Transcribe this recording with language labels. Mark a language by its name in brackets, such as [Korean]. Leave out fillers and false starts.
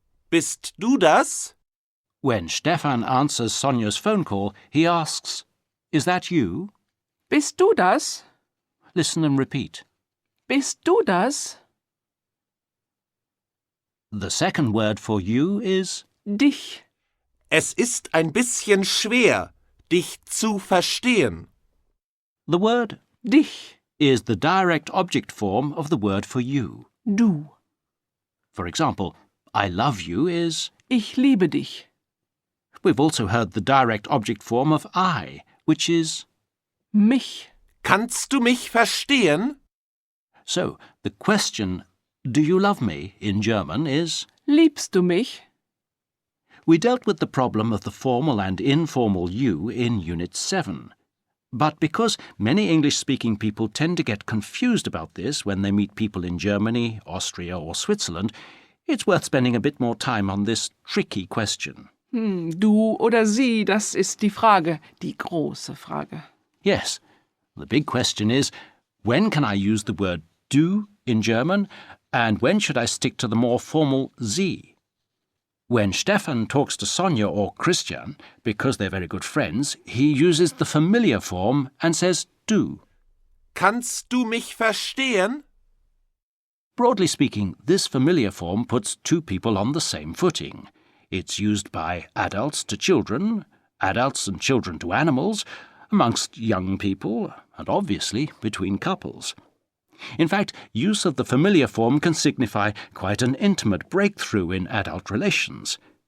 [German] Bist du das? [English] When Stefan answers Sonja's phone call, he asks, "Is that you?" [German] Bist du das? [English] Listen and repeat. [German] Bist du das? [English] The second word for you is [German] Dich. Es ist ein bisschen schwer, dich zu verstehen. [English] the word [German] Dich. [English] is the direct object form of the word for you. [German] Du. [English] For example, I love you is. [German] Ich liebe dich. [English] We've also heard the direct object form of I, which is. [German] Mich. Kannst du mich verstehen? [English] So, the question, do you love me, in German is. [German] Liebst du mich? [English] We dealt with the problem of the formal and informal you in Unit 7. But because many English-speaking people tend to get confused about this when they meet people in Germany, Austria or Switzerland, it's worth spending a bit more time on this tricky question. [German] Du oder sie, das ist die Frage, die große Frage. [English] Yes, the big question is, when can I use the word du in German, and when should I stick to the more formal Sie? When Stefan talks to Sonja or Christian, because they're very good friends, he uses the familiar form and says du. [German] Kannst du mich verstehen? [English] Broadly speaking, this familiar form puts 2 people on the same footing. It's used by adults to children, adults and children to animals, amongst young people, and obviously between couples. In fact, use of the familiar form can signify quite an intimate breakthrough in adult relations.